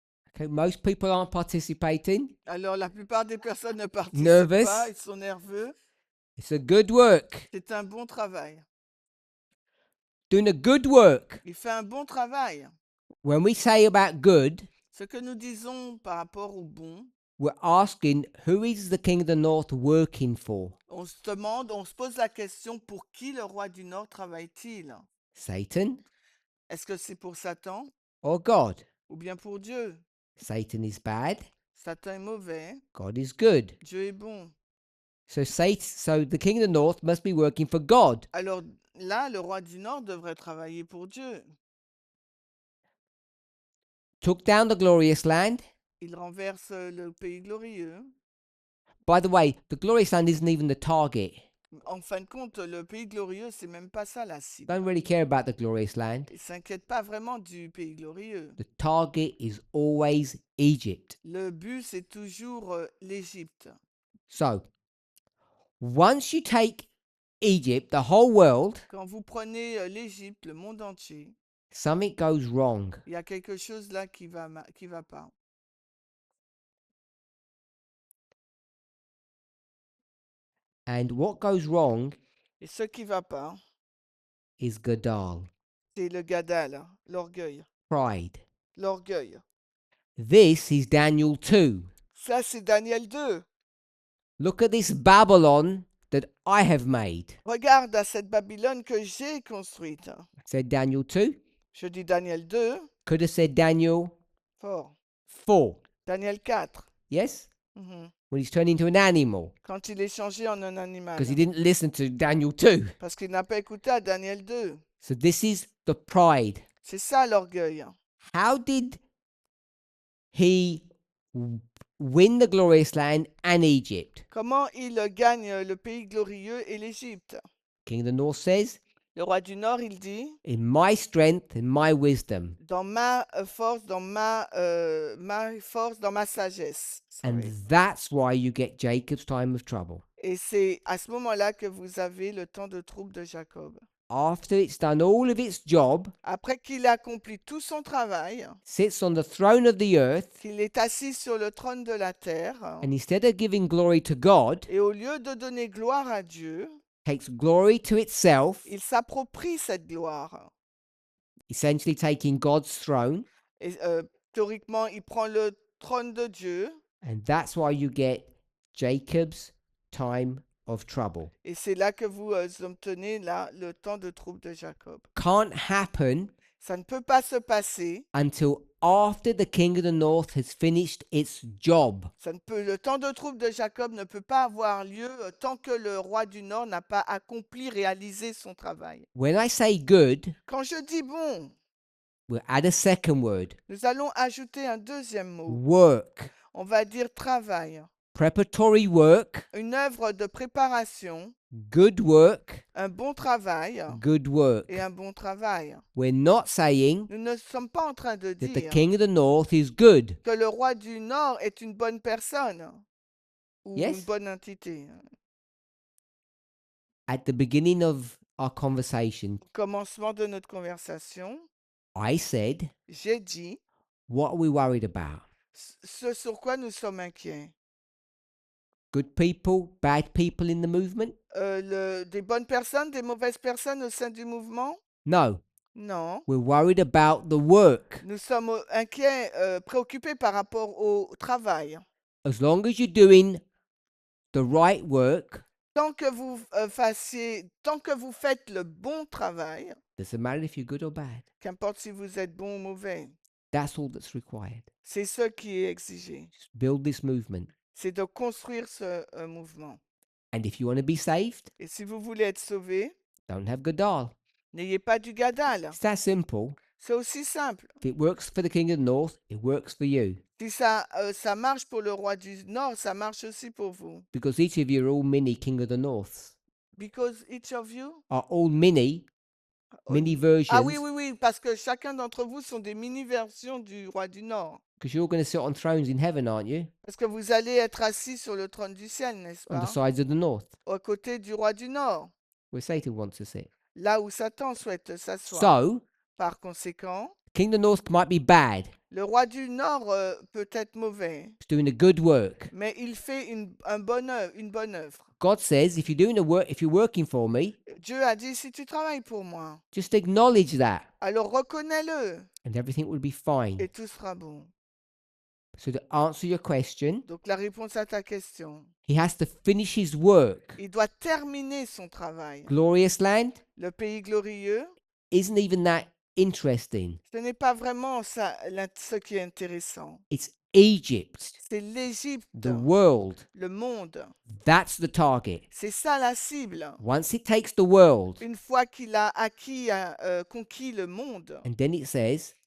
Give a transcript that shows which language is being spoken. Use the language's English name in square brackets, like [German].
[English] Okay, most people aren't participating. [French] Alors, la plupart des personnes ne participent [English] Nervous? [French] pas, ils sont nerveux. [English] It's a good work. [French] C'est un bon travail. [English] Doing a good work. [French] Il fait un bon travail. [English] When we say about good, [French] Ce que nous disons par rapport au bon, [English] we're asking who is the king of the north working for? [French] on se demande, on se pose la question, pour qui le roi du Nord travaille-t-il? [English] Satan [French] Est-ce que c'est pour Satan [English] or God? [French] ou bien pour Dieu? [English] Satan is bad. [French] Satan est mauvais, [English] God is good. [French] Dieu est bon. [English] So the king of the north must be working for God. [French] Alors là, le roi du Nord devrait travailler pour Dieu. [English] Took down the glorious land. [French] Il renverse le pays glorieux. [English] By the way, the glorious land isn't even the target. [French] En fin de compte, le pays glorieux, c'est même pas ça la cible. [English] Don't really care about the glorious land. [French] Il s'inquiète pas vraiment du pays glorieux. [English] The target is always Egypt. [French] Le but, c'est toujours l'Égypte. [English] So, once you take Egypt, the whole world, [French] Quand vous prenez l'Égypte, le monde entier, [English] something goes wrong. [French] il y a quelque chose là qui va pas. [English] And what goes wrong [French] Et ce qui va pas, [English] is Gadal, [French] c'est le gadal, l'orgueil. [English] pride. [French] L'orgueil. [English] This is Daniel 2. [French] Ça, c'est Daniel 2. [English] Look at this Babylon that I have made. [French] Regarde à cette Babylone que j'ai construite. [English] Said Daniel 2. [French] Je dis Daniel 2, [English] Could have said Daniel [French] fort. [English] 4. [French] Daniel 4. [English] Yes? Mhm. When he's turned into an animal. [French] Quand il est changé en un animal. [English] Because he didn't listen to Daniel 2. [French] Parce qu'il n'a pas écouté à Daniel 2. [English] So this is the pride. [French] C'est ça l'orgueil. [English] How did he win the glorious land and Egypt? [French] Comment il gagne le pays glorieux et l'Égypte? [English] King of the North says, [French] Le roi du Nord, il dit, [English] in my strength and my wisdom. [French] dans ma force, dans ma force, dans ma sagesse. [English] And Sorry. that's why you get Jacob's time of trouble. [French] Et c'est à ce moment-là que vous avez le temps de trouble de Jacob. [English] After it's done all of its job, [French] Après qu'il a accompli tout son travail, [English] sits on the throne of the earth, [French] qu'il est assis sur le trône de la terre, [English] and instead of giving glory to God, [French] et au lieu de donner gloire à Dieu, [English] takes glory to itself, [French] il s'approprie cette gloire. [English] essentially taking God's throne. [French] Et théoriquement, il prend le trône de Dieu, [English] And that's why you get Jacob's time of trouble. [French] et c'est là que vous obtenez là, le temps de trouble de Jacob. [English] Can't happen [French] Ça ne peut pas se passer. [English] until after the king of the north has finished its job. [French] Le temps de trouble de Jacob ne peut pas avoir lieu tant que le roi du Nord n'a pas accompli, réalisé son travail. [English] When I say good, [French] Quand je dis bon, [English] we'll add a second word. [French] nous allons ajouter un deuxième mot. [English] Work. [French] On va dire travail. [English] Preparatory work, [French] Une œuvre de préparation, [English] good work, [French] un bon travail [English] good work. [French] et un bon travail. [English] We're not saying [French] Nous ne sommes pas en train de [English] that the [French] dire [English] king of the north is good. [French] que le roi du Nord est une bonne personne ou [English] Yes. [French] une bonne entité. [English] At the beginning of our conversation, [French] Au commencement de notre conversation, [English] I said, [French] j'ai dit [English] what are we worried about? [French] ce sur quoi nous sommes inquiets. [English] Good people, bad people in the movement? [French] Des bonnes personnes, des mauvaises personnes au sein du mouvement? [English] No, [French] Non. [English] we're worried about the work. [French] Nous sommes inquiets, préoccupés par rapport au travail. [English] As long as you're doing the right work, [French] Tant que vous tant que vous faites le bon travail, [English] doesn't matter if you're good or bad. [French] qu'importe si vous êtes bon ou mauvais, [English] That's all that's required. [French] c'est ce qui est exigé. [English] Just build this movement. [French] C'est de construire ce mouvement. [English] And if you want to be saved, [French] Et si vous voulez être sauvé, [English] don't have Gadal. [French] n'ayez pas du gadal. [English] It's that simple. [French] C'est aussi simple. [English] If it works for the king of the north, it works for you. [French] Si ça marche pour le roi du Nord, ça marche aussi pour vous. [English] Because each of you are all mini king of the north. Because each of you... Are all mini Ah versions. [French] oui, oui, oui, parce que chacun d'entre vous sont des mini-versions du roi du Nord. [English] Because you're all going to sit on thrones in heaven, aren't you? [French] Parce que vous allez être assis sur le trône du ciel, n'est-ce [English] On the [French] pas? [English] sides of the north, [French] Aux côtés du roi du Nord, [English] where Satan wants to sit. [French] là où Satan souhaite s'asseoir. [English] So, [French] Par conséquent, [English] king of the north might be bad. [French] le roi du Nord peut être mauvais, [English] He's doing a good work. [French] mais il fait une bonne œuvre. [English] God says, if you're doing the work, if you're working for me, [French] Dieu a dit, si tu travailles pour moi, [English] just acknowledge that, [French] alors reconnais-le [English] and everything will be fine. [French] et tout sera bon. [English] So to answer your question, [French] Donc la réponse à ta question, [English] he has to finish his work. [French] il doit terminer son travail. [English] Glorious land [French] Le pays glorieux, [English] isn't even that interesting. [French] ce n'est pas vraiment ça ce qui est intéressant. [English] It's Egypt, [French] C'est l'Égypte, [English] the world. [French] le monde. [English] That's the target. [French] C'est ça la cible. [English] Once it takes the world, [French] Une fois qu'il a conquis le monde, [English] and then it says,